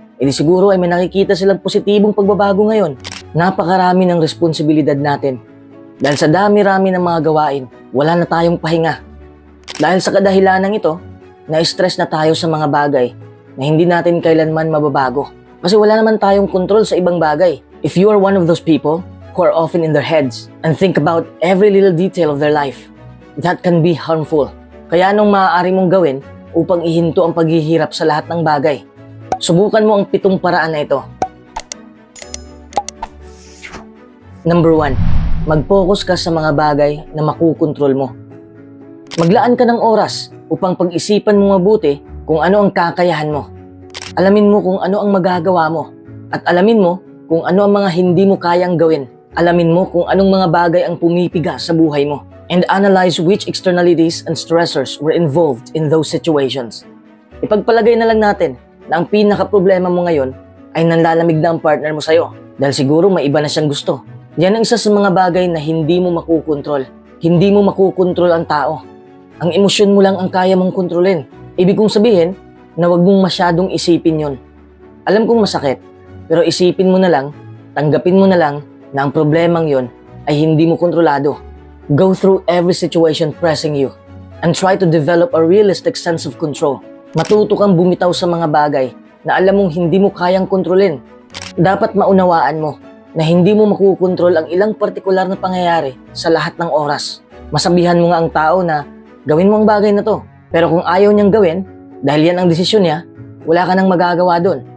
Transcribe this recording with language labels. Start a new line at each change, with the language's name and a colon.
Filipino: E di siguro ay may nakikita silang positibong pagbabago ngayon. Napakarami ng responsibilidad natin. Dahil sa dami-rami ng mga gawain, wala na tayong pahinga. Dahil sa kadahilanang ito, na-stress na tayo sa mga bagay na hindi natin kailanman mababago. Kasi wala naman tayong kontrol sa ibang bagay.
English: If you are one of those people who are often in their heads and think about every little detail of their life, that can be harmful.
Filipino: Kaya anong maaari mong gawin upang ihinto ang paghihirap sa lahat ng bagay? Subukan mo ang 7 paraan na ito. Number 1, mag-focus ka sa mga bagay na makukontrol mo. Maglaan ka ng oras upang pag-isipan mo mabuti kung ano ang kakayahan mo. Alamin mo kung ano ang magagawa mo. At alamin mo kung ano ang mga hindi mo kayang gawin. Alamin mo kung anong mga bagay ang pumipiga sa buhay mo.
English: And analyze which externalities and stressors were involved in those situations.
Filipino: Ipagpalagay na lang natin na ang pinaka-problema mo ngayon ay nanlalamig na ang partner mo sa'yo dahil siguro may iba na siyang gusto. Yan ang isa sa mga bagay na hindi mo makukontrol. Hindi mo makukontrol ang tao. Ang emosyon mo lang ang kaya mong kontrolin. Ibig kong sabihin na wag mong masyadong isipin yon. Alam kong masakit, pero isipin mo na lang, tanggapin mo na lang na ang problemang yon ay hindi mo kontrolado.
English: Go through every situation pressing you and try to develop a realistic sense of control.
Filipino: Matuto kang bumitaw sa mga bagay na alam mong hindi mo kayang kontrolin. Dapat maunawaan mo na hindi mo makukontrol ang ilang partikular na pangyayari sa lahat ng oras. Masabihan mo nga ang tao na gawin mo ang bagay na to. Pero kung ayaw niyang gawin, dahil yan ang desisyon niya, wala ka nang magagawa doon.